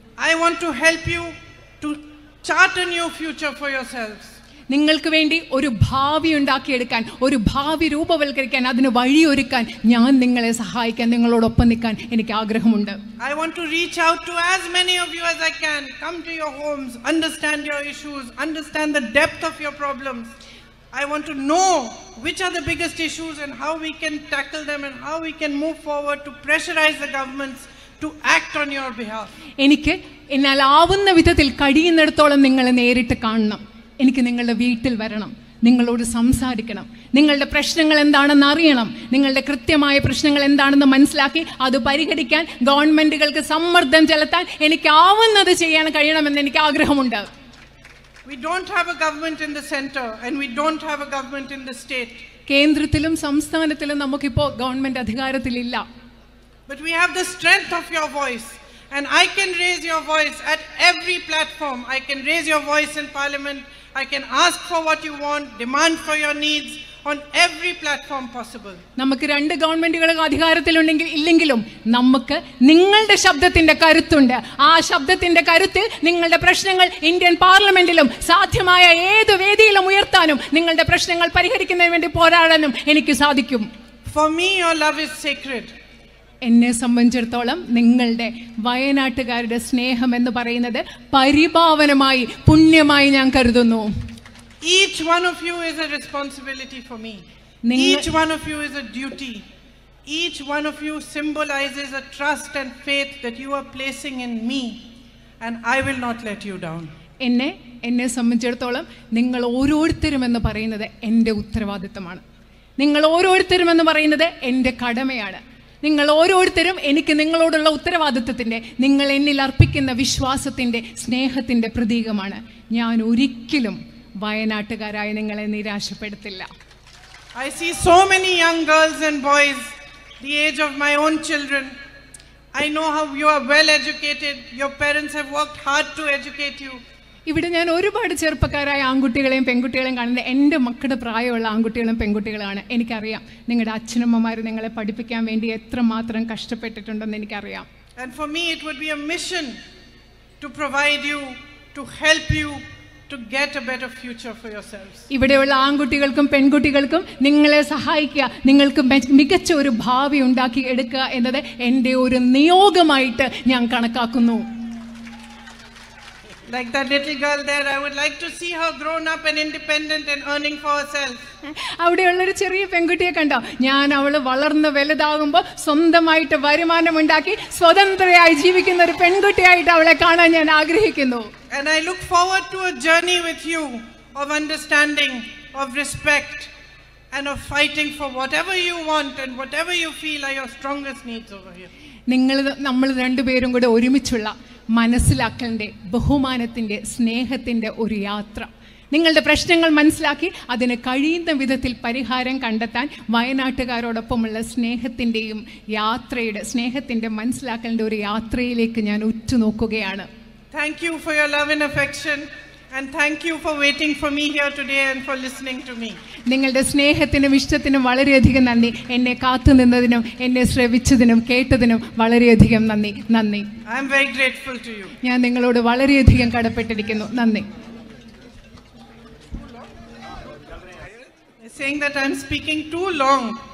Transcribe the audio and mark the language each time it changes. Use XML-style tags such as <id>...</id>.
<en>I want to help you to chart a new future for yourselves.</en> <ml>നിങ്ങൾക്ക് വേണ്ടി ഒരു ഭാവി ഉണ്ടാക്കിയെടുക്കാൻ, ഒരു ഭാവി രൂപവൽക്കരിക്കാൻ, അതിന് വഴിയൊരുക്കാൻ ഞാൻ നിങ്ങളെ സഹായിക്കാൻ, നിങ്ങളോടൊപ്പം നിൽക്കാൻ എനിക്ക് ആഗ്രഹമുണ്ട്.</ml> <en>I want to reach out to as many of you as I can. Come to your homes, understand your issues, understand the depth of your problems. I want to know which are the biggest issues and how we can tackle them and how we can move forward to pressurize the governments to act on your behalf.</en> <ml>എനിക്ക് എന്നാൽ ആവുന്ന വിധത്തിൽ കഴിയുന്നിടത്തോളം നിങ്ങളെ നേരിട്ട് കാണണം. എനിക്ക് നിങ്ങളുടെ വീട്ടിൽ വരണം, നിങ്ങളോട് സംസാരിക്കണം, നിങ്ങളുടെ പ്രശ്നങ്ങൾ എന്താണെന്ന് അറിയണം, നിങ്ങളുടെ കൃത്യമായ പ്രശ്നങ്ങൾ എന്താണെന്ന് മനസ്സിലാക്കി അത് പരിഹരിക്കാൻ ഗവൺമെന്റുകൾക്ക് സമ്മർദ്ദം ചെലുത്താൻ എനിക്കാവുന്നത് ചെയ്യാൻ കഴിയണമെന്ന് എനിക്ക് ആഗ്രഹമുണ്ട്.</ml> <en>We don't have a government in the center and we don't have a government in the state.</en> <ml>കേന്ദ്രത്തിലും സംസ്ഥാനത്തിലും നമുക്കിപ്പോൾ government അധികാരത്തിലില്ല.</ml> <en>But we have the strength of your voice. And I can raise your voice at every platform. I can raise your voice in Parliament. I can ask for what you want, demand for your needs on every platform possible.</en> <ml>നമുക്ക് രണ്ട് ഗവൺമെന്റുകൾ അധികാരത്തിലുണ്ടെങ്കിലും നമുക്ക് നിങ്ങളുടെ ശബ്ദത്തിന്റെ കരുത്തുണ്ട്. ആ ശബ്ദത്തിന്റെ കരുത്തിൽ നിങ്ങളുടെ പ്രശ്നങ്ങൾ ഇന്ത്യൻ പാർലമെന്റിലും സാധ്യമായ ഏത് വേദിയിലും ഉയർത്താനും നിങ്ങളുടെ പ്രശ്നങ്ങൾ പരിഹരിക്കുന്നതിന് വേണ്ടി പോരാടാനും എനിക്ക് സാധിക്കും.</ml> <en>For me your love is sacred.</en> <ml>എന്നെ സംബന്ധിച്ചിടത്തോളം നിങ്ങളുടെ വയനാട്ടുകാരുടെ സ്നേഹം എന്ന് പറയുന്നത് പരിപാവനമായി, പുണ്യമായി ഞാൻ കരുതുന്നു.</ml> <en>Each one of you is a responsibility for me. Each one of you is a duty. Each one of you symbolizes a trust and faith that you are placing in me, and I will not let you down.</en> <ml>എന്നെ സംബന്ധിച്ചിടത്തോളം നിങ്ങൾ ഓരോരുത്തരും എന്ന് പറയുന്നത് എൻ്റെ ഉത്തരവാദിത്തമാണ്. നിങ്ങൾ ഓരോരുത്തരും എന്ന് പറയുന്നത് എൻ്റെ കടമയാണ്. നിങ്ങൾ ഓരോരുത്തരും എനിക്ക് നിങ്ങളോടുള്ള ഉത്തരവാദിത്വത്തിൻ്റെ, നിങ്ങൾ എന്നിൽ അർപ്പിക്കുന്ന വിശ്വാസത്തിൻ്റെ, സ്നേഹത്തിൻ്റെ പ്രതീകമാണ്. ഞാൻ ഒരിക്കലും വയനാട്ടുകാരായി നിങ്ങളെ നിരാശപ്പെടുത്തില്ല.</ml> <en>I see so many young girls and boys the age of my own children. I know how you are well educated. Your parents have worked hard to educate you.</en> <ml>ഇവിടെ ഞാൻ ഒരുപാട് ചെറുപ്പക്കാരായ ആൺകുട്ടികളെയും പെൺകുട്ടികളെയും കാണുന്നത് എൻ്റെ മക്കളുടെ പ്രായമുള്ള ആൺകുട്ടികളും പെൺകുട്ടികളാണ്. എനിക്കറിയാം നിങ്ങളുടെ അച്ഛനമ്മമാർ നിങ്ങളെ പഠിപ്പിക്കാൻ വേണ്ടി എത്രമാത്രം കഷ്ടപ്പെട്ടിട്ടുണ്ടെന്ന് എനിക്കറിയാം.</ml> <en>And for me it would be a mission to provide you, to help you to get a better future for yourselves.</en> <ml>ഇവിടെയുള്ള ആൺകുട്ടികൾക്കും പെൺകുട്ടികൾക്കും നിങ്ങളെ സഹായിക്കുക, നിങ്ങൾക്ക് മികച്ച ഒരു ഭാവി ഉണ്ടാക്കി എടുക്കുക എന്നത് എൻ്റെ ഒരു നിയോഗമായിട്ട് ഞാൻ കണക്കാക്കുന്നു.</ml> <en>Like that little girl there, I would like to see her grown up and independent and earning for herself.</en> <ml>അവിടെയുള്ളൊരു ചെറിയ പെൺകുട്ടിയെ കണ്ടോ? ഞാൻ അവള് വളർന്ന് വലുതാകുമ്പോൾ സ്വന്തമായിട്ട് വരുമാനം ഉണ്ടാക്കി സ്വതന്ത്രയായി ജീവിക്കുന്ന ഒരു പെൺകുട്ടിയായിട്ട് അവളെ കാണാൻ ഞാൻ ആഗ്രഹിക്കുന്നു.</ml> <en>And I look forward to a journey with you of understanding, of respect, and of fighting for whatever you want and whatever you feel are your strongest needs over here.</en> <ml>നമ്മൾ രണ്ടുപേരും കൂടെ ഒരുമിച്ചുള്ള മനസ്സിലാക്കലിൻ്റെ, ബഹുമാനത്തിൻ്റെ, സ്നേഹത്തിൻ്റെ ഒരു യാത്ര. നിങ്ങളുടെ പ്രശ്നങ്ങൾ മനസ്സിലാക്കി അതിന് കഴിയുന്ന വിധത്തിൽ പരിഹാരം കണ്ടെത്താൻ വയനാട്ടുകാരോടൊപ്പമുള്ള സ്നേഹത്തിൻ്റെയും യാത്രയുടെ, സ്നേഹത്തിൻ്റെ മനസ്സിലാക്കലിൻ്റെ ഒരു യാത്രയിലേക്ക് ഞാൻ ഉറ്റുനോക്കുകയാണ്.</ml> <en>Thank you for your love and affection, and thank you for waiting for me here today and for listening to me.</en> <ml>നിങ്ങളുടെ സ്നേഹത്തിനും ഇഷ്ടത്തിനും വളരെയധികം നന്ദി. എന്നെ കാത്തുനിന്നതിനും എന്നെ ശ്രവിച്ചതിനും കേട്ടതിനും വളരെയധികം നന്ദി. നന്ദി.</ml> <en>I am very grateful to you.</en> <ml>ഞാൻ നിങ്ങളോട് വളരെയധികം കടപ്പെട്ടിരിക്കുന്നു. നന്ദി.</ml> <en>Saying that I am speaking too long.</en>